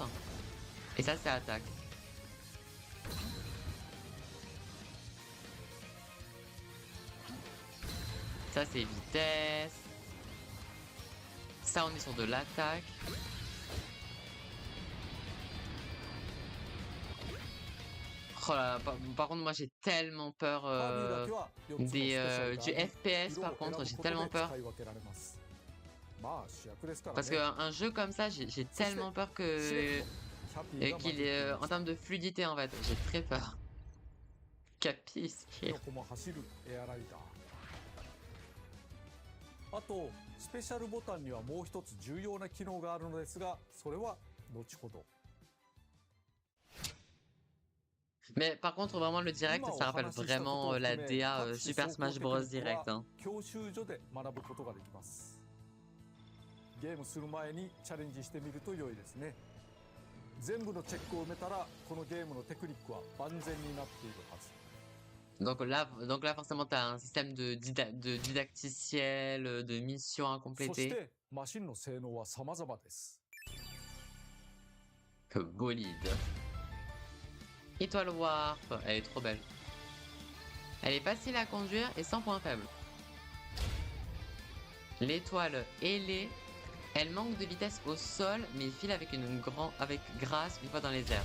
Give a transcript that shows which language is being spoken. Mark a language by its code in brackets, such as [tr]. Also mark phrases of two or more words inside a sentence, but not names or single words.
[fr] Et ça, c'est attaque. Ça, c'est vitesse. Ça, on est sur de l'attaque. Oh là là, par contre, moi, j'ai tellement peur [ja] カービィだけは4つのスペシャル [fr] du [ja] があり [fr] FPS. [ja] 色を [fr] Par [ja] 選ぶ [fr] contre, j'ai [ja] ことで [fr] tellement peur. [ja] 使い分けられます。まあ主役ですからね。 [fr] Parce qu'un jeu comme ça, j'ai tellement peur [ja] しれっ [fr] que [ja] とキャピーが混じっ [fr] qu'il [ja] てい [fr] est [ja] ます。 [fr] en termes de fluidité en fait. J'ai très peur. Capisce. [ja] どこも走るエアライダー。あとスペシャルボタンにはもう一つ重要な機能があるのですが、それは後ほど。 [fr] Mais par contre, vraiment, le direct, [ja] 今お [fr] ça rappelle [ja] 話ししたこと [fr] vraiment [ja] を [fr] la [ja] 含め [fr] DA [ja] 各種 [fr] Super [ja] 走行 [fr] Smash [ja] テク [fr] Bros. [ja] ニック [fr] Direct. [ja] は [fr] Hein. [ja] 教習所で学ぶことができます。ゲームする前にチャレンジしてみると良いですね。全部のチェックを埋めたらこのゲームのテクニックは万全になっているはず。 [fr] Donc là, forcément, t'as un système de didacticiel, de missions à [ja] そし [fr] compléter. [ja] てマシンの性能は様々です。 [fr] Que bolide. Étoile Warp, elle est trop belle. Elle est facile à conduire et sans point faible. L'étoile ailée, elle manque de vitesse au sol, mais file avec avec grâce une fois dans les airs.